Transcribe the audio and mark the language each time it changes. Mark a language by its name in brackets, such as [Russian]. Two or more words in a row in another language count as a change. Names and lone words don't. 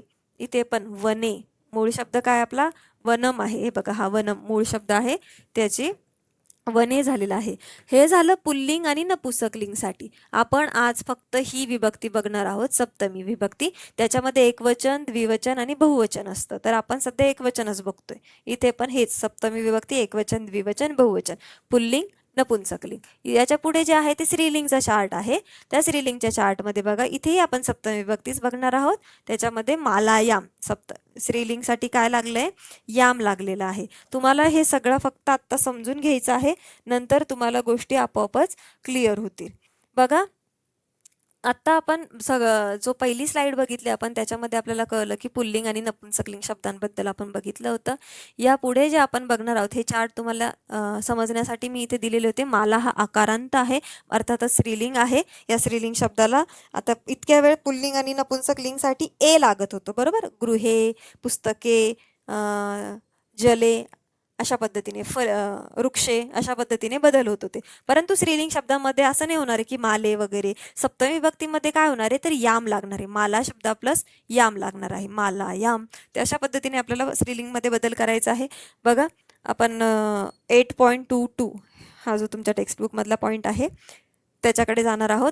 [Marathi] इथे पण वने, मूळ शब्द काय आपला वनम आहे, हे बघा हा वनम मूळ शब्द आहे, त्याची वने झालेला आहे. हे झालं पुल्लिंग आणि नपुंसकलिंगसाठी. आपण आज फक्त ही विभक्ती बघणार आहोत, सप्तमी विभक्ती. त्याच्यामध्ये एकवचन, द्विवचन आणि बहुवचन असतं. तर आपण सध्या एकवचनच बघतोय. इथे पण हेच सप्तमी विभक्ती, एकवचन, द्विवचन, बहुवचन, पुल्लिंग, नपुंसकलिंग. याच्या पुढे जे आहे ते स्त्रीलिंगचा चार्ट आहे. त्या स्त्रीलिंगच्या चार्टमध्ये बघा इथेही आपण सप्तमी विभक्तीच बघणार आहोत. त्याच्यामध्ये मालायाम, स्त्रीलिंगसाठी काय लागलंय, याम लागलेला आहे. तुम्हाला हे सगळं फक्त आत्ता समजून घ्यायचं आहे, नंतर तुम्हाला गोष्टी आपोआपच क्लिअर होतील. बघा आत्ता आपण जो पहिली स्लाइड बघितली आपण, त्याच्यामध्ये आपल्याला कळलं की पुल्लिंग आणि नपुंसकलिंग शब्दांबद्दल आपण बघितलं होतं. यापुढे जे आपण बघणार आहोत हे चार्ट तुम्हाला समजण्यासाठी मी इथे दिलेले होते. माला हा आकारांत आहे, अर्थातच स्त्रीलिंग आहे. या स्त्रीलिंग शब्दाला आता इतक्या वेळ पुल्लिंग आणि नपुंसकलिंगसाठी ए लागत होतं, बरोबर. गृहे, पुस्तके, जले अशा पद्धतीने, वृक्षे अशा पद्धतीने बदल होत होते. परंतु स्त्रीलिंग शब्दामध्ये असं नाही होणार आहे की माले वगैरे. सप्तमी विभक्तीमध्ये काय होणार आहे तर याम लागणार आहे, माला शब्दा प्लस याम लागणार आहे, माला याम. तर अशा पद्धतीने आपल्याला स्त्रीलिंगमध्ये बदल करायचा आहे. बघा आपण 8.22 हा जो तुमच्या टेक्स्टबुकमधला पॉईंट आहे त्याच्याकडे जाणार आहोत.